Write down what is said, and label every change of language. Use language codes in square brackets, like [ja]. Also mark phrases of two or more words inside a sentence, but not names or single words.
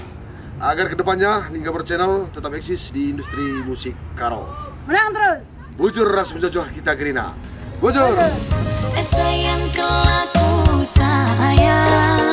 [id] Agar kedepannya Lingkabar Channel tetap eksis di industri musik karo. Menang terus! [btx] bujur ras menjojoh kita gerina. Bujur. Sayang kelaku sayang